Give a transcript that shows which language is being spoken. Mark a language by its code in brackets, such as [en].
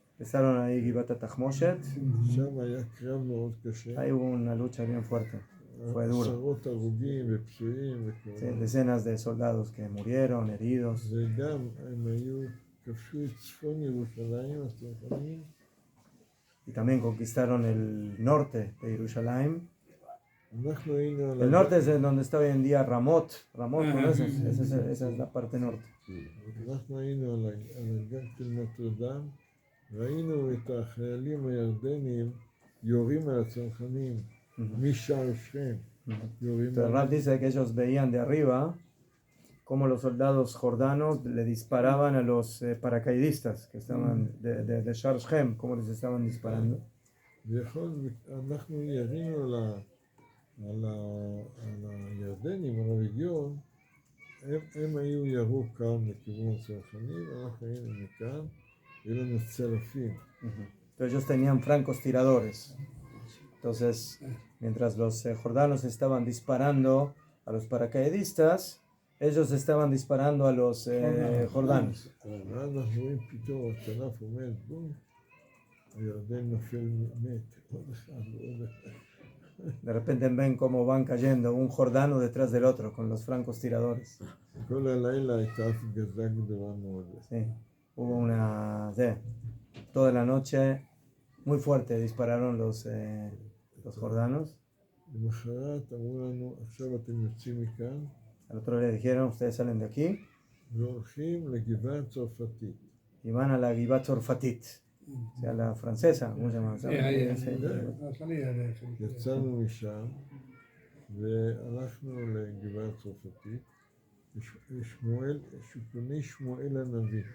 [es] Empezaron ahí Givat Tachmoshet. [he] שם היה קרב מאוד קשה, [es] Ahí hubo una lucha bien fuerte. Fue duro. [he] עשרות הרוגים ופצועים [es] Sí, [he] וכאלה. [es] decenas de soldados que murieron, heridos. [he] וגם הם היו, כבשו את צפון ירושלים, הצנחנים, [es] Y también conquistaron el norte de Jerusalén. [he] אנחנו היינו על [es] El norte es en donde está hoy en día Ramot. Ramot, ¿conoces? Esa es la parte norte. [he] אנחנו היינו על הגג של נוטרדם, ראינו את החיילים הירדנים יורים על הצנחנים משער שכם, יורים [es] Entonces, [he] על... [es] Rab dice que ellos veían de arriba cómo los soldados jordanos le disparaban a los paracaidistas que estaban de Shar Shem, cómo les estaban disparando. [he] אנחנו ירינו על הירדנים, על הרגיון, הם היו ירו כאן לכיוון הצנחנים, אנחנו היינו מכאן, היו לנו צלפים. [es] Entonces ellos tenían francos tiradores. Entonces, mientras los jordanos estaban disparando a los paracaidistas, ellos estaban disparando a los jordanos. [he] ואז אנחנו רואים פתאום הצלף עומד, בום, הירדן נופל מת, עוד אחד ועוד אחד. [es] De repente ven cómo van cayendo un jordano detrás del otro con los francos tiradores. [he] כל הלילה הייתה הפגזה גדולה מאוד. [es] Sí, hubo una... sí, toda la noche muy fuerte dispararon los jordanos. [he] למחרת אמרו לנו, עכשיו אתם יוצאים מכאן, [es] Al otro le dijeron, ustedes salen de aquí [he] והולכים לגבעה הצרפתית. [es] y van a la Givat Tzorfatit, o sea, la francesa, ¿cómo se llama? Sí, ahí, Sí, la salida de [he] יצאנו משם והלכנו לגבעה הצרפתית, ושמואל, שופוני שמואל הנביא.